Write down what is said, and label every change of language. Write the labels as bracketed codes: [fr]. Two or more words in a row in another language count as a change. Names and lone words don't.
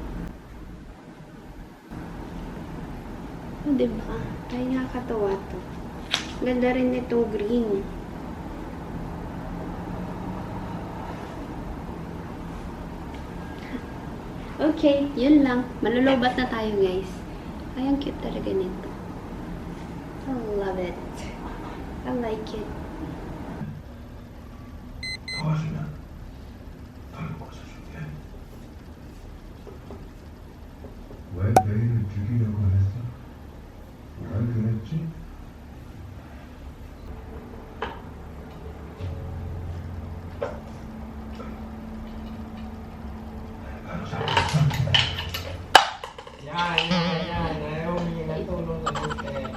[tl] O, diba? Ay, nakakatawa to. Ganda rin nitong green. Okay, yun lang. Malulubat na tayo, guys. Ay, ang cute talaga nito. [en] I love it. I like it. [ko] 도와주면 덜 고쳐줄게. 왜 내일을 죽이려고 했어? 왜 그랬지? 바로 잡았어. [tl] Yan, ayaw humingi ng tulong na dito.